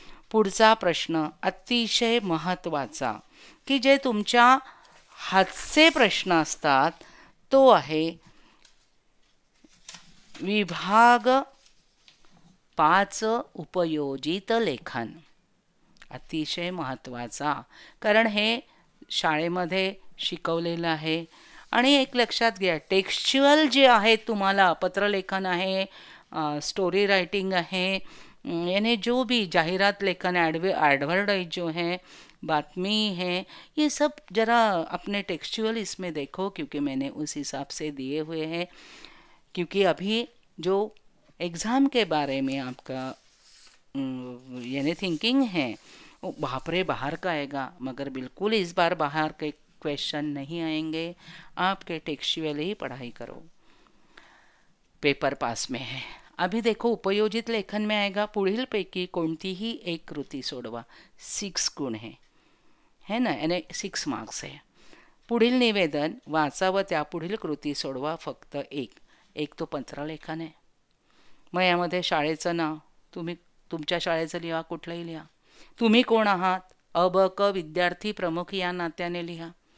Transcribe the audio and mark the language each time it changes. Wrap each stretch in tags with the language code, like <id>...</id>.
<mr>पुढचा प्रश्न अतिशय महत्त्वाचा, की जे तुमच्या हातचे प्रश्न असतात, तो आहे विभाग 5 उपयोजित लेखन. अतिशय महत्त्वाचा, कारण हे शाळेमध्ये शिकवलेलं आहे. आणि एक लक्षात घ्या, टेक्स्च्युअल जे आहे तुम्हाला पत्रलेखन आहे,</mr> <hi>स्टोरी राइटिंग है, यानी जो भी जाहिरात लेखन एडवर्टाइज जो है, बातमी है, ये सब ज़रा अपने टेक्स्चुअल इसमें देखो, क्योंकि मैंने उस हिसाब से दिए हुए हैं. क्योंकि अभी जो एग्ज़ाम के बारे में आपका यानी थिंकिंग है वो बाप रे बाहर का आएगा, मगर बिल्कुल इस बार बाहर के क्वेश्चन नहीं आएंगे. आपके टेक्स्चुअल ही पढ़ाई करो, पेपर पास में है. अभी देखो उपयोजित लेखन में आएगा,</hi> <mr>पुढील पैकी कोणतीही एक कृती सोडवा.</mr> <hi>6 गुण है ना, यानी 6 मार्क्स है.</hi> <mr>पुढील निवेदन वाचा व त्यापुढील कृती सोडवा, फक्त एक तो पत्रलेखन आहे. मग यामध्ये शाळेचं नाव तुम्ही तुमच्या शाळेचं लिहा, कुठलंही लिहा. तुम्ही कोण आहात, अ ब क विद्यार्थी प्रमुख या नात्याने लिहा.</mr>